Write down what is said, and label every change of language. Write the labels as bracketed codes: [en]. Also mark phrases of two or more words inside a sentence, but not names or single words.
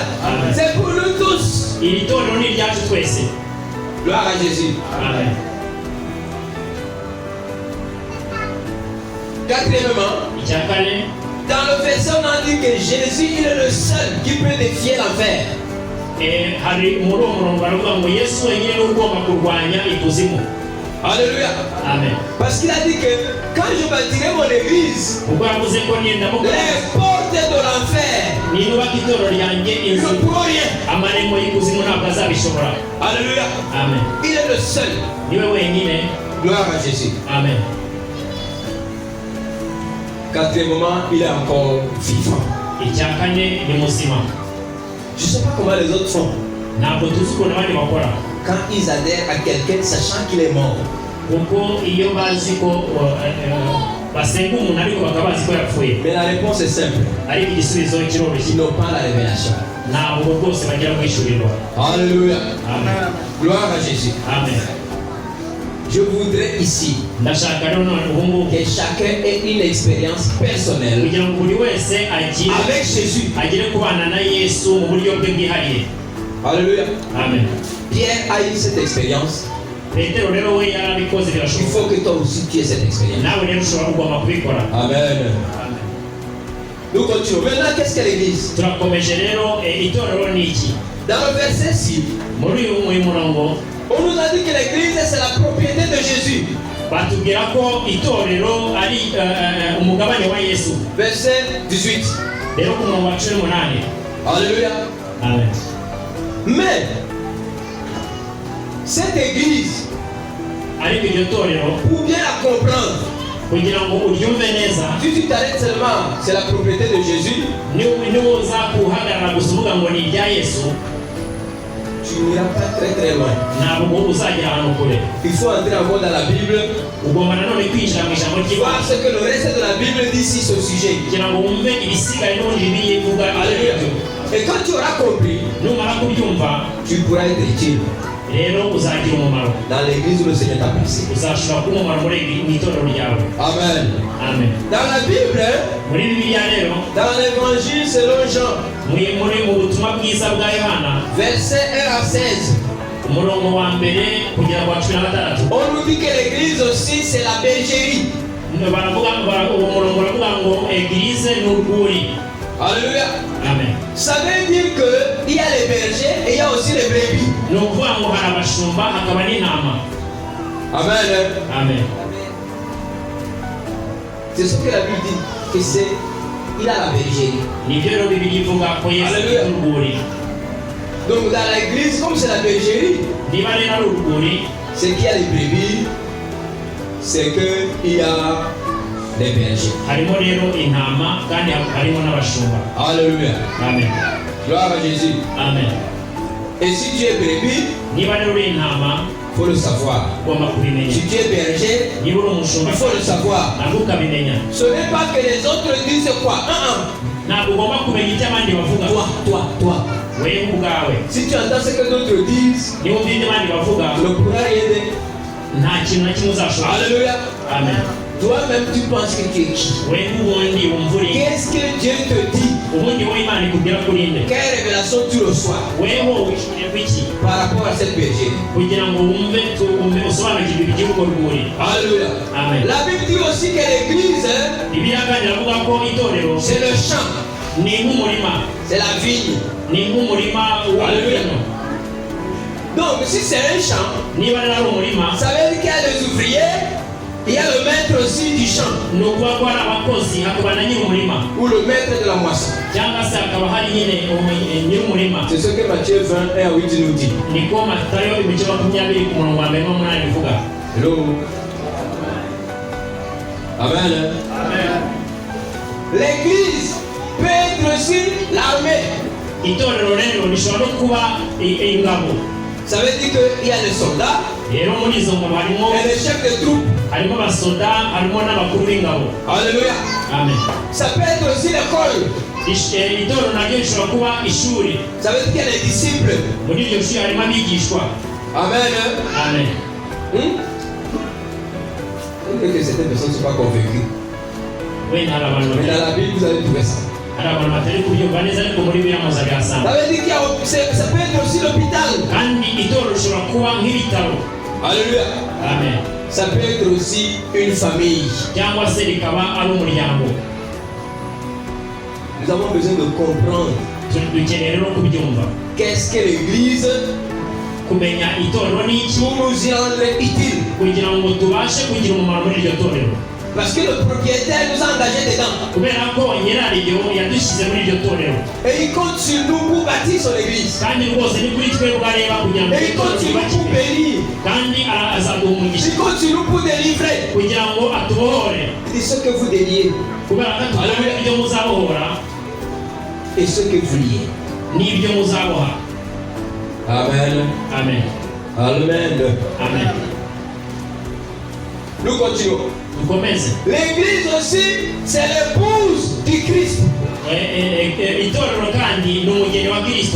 [fr] C'est pour nous tous. Gloire à Jésus. Amen. Quatrièmement, dans le verset on a dit que Jésus il est le seul qui peut défier l'enfer. [rw] hari muri uwo murongo baravuga ngo Yesu wenyine ni ugomba kurwanya ikuzimu. Alléluia. Amen. [fr] Parce qu'il a dit que quand je bâtirai mon église, [rw] ubwo yavuze ko [fr] les portes de l'enfer [rw] ninubaka itorero ryanjye [fr] ne [rw] inzu [fr] pourront rien. [rw] amarembo y'ikuzimu ntabwo azabishobora. Alléluia. Amen. [fr] Il est le seul. [rw] niwe wenyine. [fr] Gloire à Jésus. Amen. Quatrièmement, il est encore vivant. [rw] icya kane ni muzima. [fr] Je ne sais pas comment les autres font. [rw] ntabwo tuzi ukuntu abandi bakora. [fr] Quand ils adhèrent à quelqu'un sachant qu'il est mort. [rw] kuko iyo bazi ko basenga umuntu ariko bakaba bazi ko yapfuye. [fr] Mais la réponse est simple. [rw] ariko igisubizo kiroroshye. [fr] Ils n'ont pas la révélation. [rw] ntabwo rwose bagira kwishyurirwa. Alléluia. Amen. [fr] Gloire à Jésus. Amen. Je voudrais ici [rw] ndashaka rero none ubu ngubu [fr] que chacun ait une expérience personnelle [rw] kugira ngo buri wese agire [fr] avec Jésus. [rw] agire kubana na Yesu mu buryo bwe bwihariye. Alléluia. Amen. [fr] Pierre a eu cette expérience. [rw] Petero rero we yarabikoze [fr] Il [rw] birashoboka. [fr] faut que toi aussi tu aies cette expérience. [rw] nawe rero ushobora kugomba kubikora. [fr] Amen. Nous continuons. Maintenant, qu'est-ce que l'église? [rw] turakomeje rero itorero ni iki? [fr] Dans le verset 6, [rw] muri uyu murongo [fr] on nous a dit que l'église c'est la propriété de Jésus. [rw] batubwira ko itorero ari umugabane wa Yesu. [fr] Verset 18. [rw] rero ku murongo wa 18. Alléluia. Amen. [fr] Mais cette église, [rw] ariko iryo torero [fr] pour bien la comprendre, [rw] kugira ngo uryumve neza [fr] si tu t'arrêtes seulement, c'est la propriété de Jésus, [rw] niwoza kuhagarara gusa uvuga ngo ni irya Yesu [fr] tu n'iras pas très très loin. [rw] ntabwo uzagera ahantu kure. [fr] Il faut entrer encore dans la Bible, [rw] ugomba nanone kwinjira mu ijambo [fr] voir [rw] ry'Imana [fr] ce que le reste de la Bible dit sur ce sujet. [rw] kugira ngo wumve ibisigaye n'ubundi bibiliya ivuga. Alléluia. [fr] Et quand tu auras compris, [rw] numara kubyumva [fr] tu pourras être utile [rw] rero uzagira umumaro. [fr] dans l'église où le Seigneur t'a placé. [rw] uzashobora kuba umumaro mu itorero ryawe. Amen. Amen. [fr] Dans la Bible, [rw] muri bibiliya rero [fr] dans l'évangile selon Jean, [rw] mu butumwa bwiza bwa Yohana [fr] verset 1 à 16, [rw] umurongo wa mbere kugera ku wa 16 [fr] on nous dit que l'église aussi c'est la bergerie. [rw] baravuga uwo murongo baravuga ngo eglise ni urwuri. Alléluia. Amen. [fr] Ça veut dire qu'il y a les bergers et il y a aussi les brebis. [rw] ni ukuvuga ngo hari abashumba hakaba n'intama. Amen. Amen. [fr] C'est ce que la Bible dit, que c'est, il a la bergerie. [rw] nibyo rero bibiliya ivuga ko Yesu Alléluia. ari urwuri. [fr] Donc dans l'église, comme c'est la bergerie, [rw] niba rero ari urwuri [fr] c'est qu'il y a les brebis, c'est qu'il y a les bergers. [rw] harimo rero intama kandi harimo n'abashumba. Alléluia. Amen. [fr] Gloire à Jésus. Amen. Et si tu es brebis, [rw] niba rero uri intama [fr] il faut le savoir. [rw] ugomba kubimenya. [fr] Si tu es berger, [rw] niba uri umushumba [fr] il faut le savoir. [rw] nabwo ukabimenya. [fr] Ce n'est pas que les autres disent quoi. [rw] ntabwo ugomba kumenya icyo abandi bavuga. [fr] Toi. [rw] wewe ubwawe [fr] Si tu entends ce que d'autres disent, [rw] niba umva ibyo abandi bavuga [fr] tu ne pourras rien dire. [rw] nta kintu na kimwe uzashobora. Alléluia. Amen. [fr] Toi-même, tu penses que tu es qui? [rw] wewe ubundi wumva uri [fr] Qu'est-ce que Dieu te dit? [rw] ubundi wowe Imana ikubwira ko uri nde. [fr] Quelle révélation tu reçois [rw] wewe wishyurirwa iki [fr] par rapport à cette bergerie? [rw] kugira ngo wumve usobanukirwe iby'urwo rwuri. Alléluia. Amen. [fr] La Bible dit aussi que l'église, [rw] bibiliya kandi iravuga ko itorero [fr] c'est le champ, [rw] ni nk'umurima. [fr] c'est la vigne. [rw] ni nk'umurima Alléluia. w'ibintu. [fr] Donc, si c'est un champ, [rw] niba rero ari umurima [fr] ça veut dire qu'il y a les ouvriers, il y a le maître aussi du champ, [rw] ni ukuvuga ko hari abakozi hakaba na nyir'umurima [fr] ou le maître de la moisson. [rw] cyangwa se hakaba hari nyine nyir'umurima. [fr] C'est ce que Matthieu 20, 1 à 8 nous dit. [rw] niko Matayo 20 ku murongo wa mbere n'umunani bivuga. Hello. Amen. [fr] L'église peut être aussi l'armée. [rw] itorero rero rishobora no kuba ingabo. [fr] Ça veut dire qu'il y a les soldats [rw] rero muri izo ngabo harimo [fr] et les chefs de troupes. [rw] abasoda harimo n'abakuru b'ingabo. Alléluia. Amen. [fr] Ça peut être aussi l'école. [rw] itorero naryo rishobora kuba ishuri. [fr] Ça veut dire qu'il y a les disciples. [rw] muri iryo shuri harimo abigishwa. Amen. Amen. [fr] Et que certaines personnes ne sont pas convaincues. [rw] wenda hari abantu [fr] Mais dans la Bible, vous allez trouver ça. [rw] hari abantu batari kubyumva neza ariko muri biriya muzabihasanga. [fr] Ça veut dire qu'il y a, ça peut être aussi l'hôpital. [rw] kandi itorero rishobora kuba nk'ibitaro. Alléluia. Amen. [fr] Ça peut être aussi une famille. [rw] cyangwa se rikaba ari umuryango. [fr] Nous avons besoin de comprendre [rw] dukeneye rero kubyumva. [fr] Qu'est-ce que l'église [rw] Kumenya itorero ni iki [fr] pour nous y rendre utile. [rw] kugira ngo tubashe kugira umumaro muri iryo torero. [fr] Parce que le propriétaire nous a engagés dedans. [rw] Kubera ko nyiraryo yadushyize muri iryo torero. [fr] Et il compte sur nous pour bâtir son église. [rw] Kandi rwose ni kuri twebwe areba kugira ngo [fr] Et il compte sur nous pour bénir. [rw] kandi azaduha umugisha [fr] Il compte sur nous pour délivrer. [rw] kugira ngo atubohore. [fr] Et ce que vous déliez [rw] Kubera ko tutabona ibyo muzabohora [fr] et ce que vous liez. [rw] n'ibyo muzaboha. Amen. Amen. Amen. Amen. [fr] Nous continuons. [rw] Dukomeze. [fr] L'église aussi, c'est l'épouse du Christ. [rw] Itorero kandi ni umugeni wa Kristo.